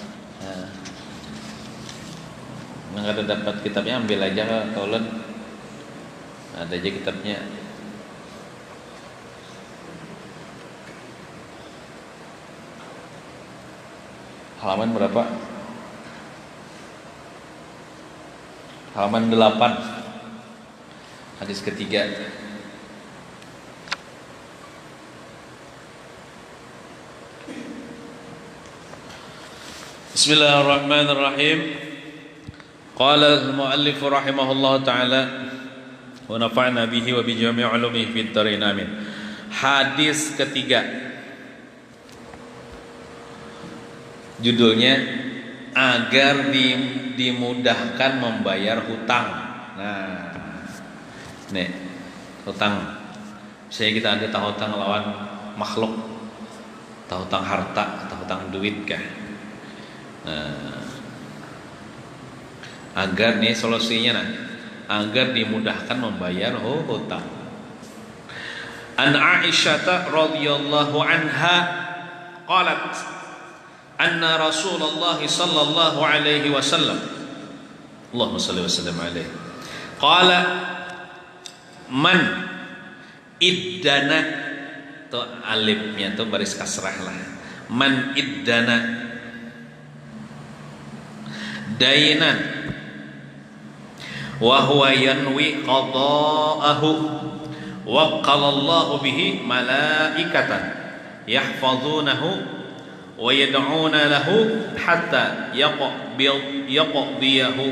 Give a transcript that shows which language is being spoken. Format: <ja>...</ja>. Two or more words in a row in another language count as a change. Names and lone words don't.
<id>Yang ada dapat kitabnya ambil aja tolong ada aja kitabnya. Halaman berapa? Halaman 8 hadis ketiga. Bismillahirrahmanirrahim.</id> <ar>قال المؤلف رحمه الله تعالى ونفعنا به وبجميع علومه في الدارين آمين.</ar> <id>Hadis ketiga. Judulnya agar dimudahkan membayar hutang. Nah, nih hutang. Saya kita ada tahu hutang lawan makhluk, tahu hutang harta atau hutang duit kah? Nah, Agar nih solusinya nah, agar dimudahkan membayar hutang.</id> <ar>عن عائشة رضي الله عنها قالت أن رسول الله صلى الله عليه وسلم، اللهم صل وسلم عليه، قال من ادّان,</ar> <id>tuh alifnya tuh baris kasrah lah,</id> <ar>من ادّان دينا وهو ينوي قضاءه وكل الله به ملائكة يحفظونه ويدعون له حتى يقضيه.</ar>